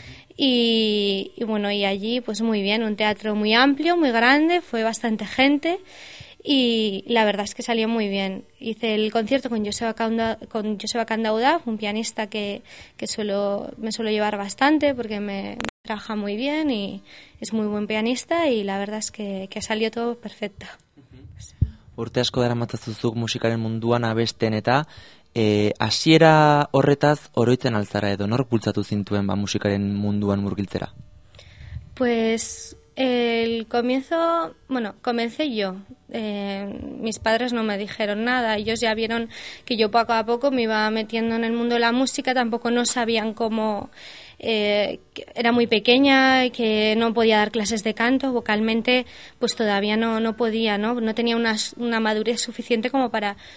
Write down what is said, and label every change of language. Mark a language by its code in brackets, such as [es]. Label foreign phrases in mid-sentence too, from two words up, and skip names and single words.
[es] Y allí pues muy bien, un teatro muy amplio, muy grande, fue bastante gente y la verdad es que salió muy bien. Hice el concierto con Joseba Candaudà, un pianista que me suelo llevar bastante porque me trabaja muy bien y es muy buen pianista, y la verdad es que salió todo perfecto. [eu] Urte asko daramatzazuzuk musikaren munduan abesten eta hasiera horretaz oroitzen alzara edo nork bultzatu zintuen musikaren munduan murgiltzera? [es] Pues el comienzo, comencé yo. Mis padres no me dijeron nada, ellos ya vieron que yo poco a poco me iba metiendo en el mundo de la música, tampoco no sabían cómo. Era muy pequeña y que no podía dar clases de canto, vocalmente pues todavía no podía, no tenía una madurez suficiente como para